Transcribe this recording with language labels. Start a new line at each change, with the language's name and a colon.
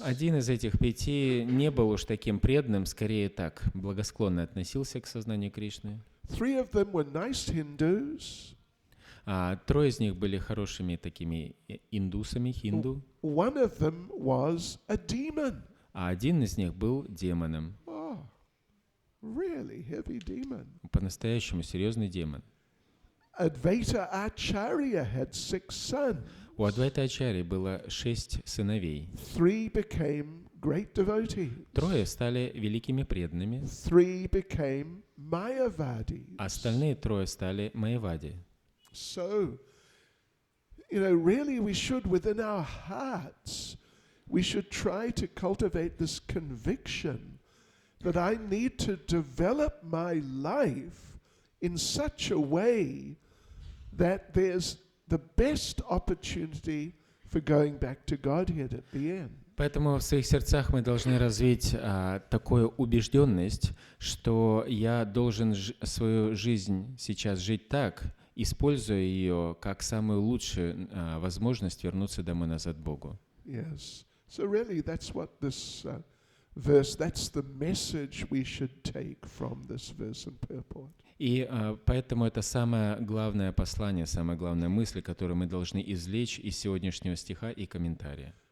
Russian: Один из этих 5 не был уж таким преданным, скорее так, благосклонно относился к сознанию Кришны.
English: 3 of them were nice Hindus.
Russian: 3 из них были хорошими такими индусами, хинду.
English: One of them was a demon.
Russian: А один из них был демоном.
English: Oh, really heavy demon.
Russian: По-настоящему серьезный демон.
English: Advaita Acharya had 6 sons.
Russian: У Адвайта Ачарьи было 6 сыновей.
English: 3 became great devotees.
Russian: 3 стали великими преданными.
English: 3 became Mayavadis.
Russian: Остальные 3 стали Майявади.
English: So, really we should, within our hearts, we should try to cultivate this conviction that I need to develop my life in such a way that there's the best opportunity for going back to Godhead at the end.
Russian: Поэтому в своих сердцах мы должны развить такую убежденность, что я должен свою жизнь сейчас жить так, используя ее как самую лучшую возможность вернуться домой назад к Богу.
English: Yes. So really that's what this verse, that's the message we should take from this verse and purport.
Russian: И поэтому это самое главное послание, самая главная мысль, которую мы должны извлечь из сегодняшнего стиха и комментария.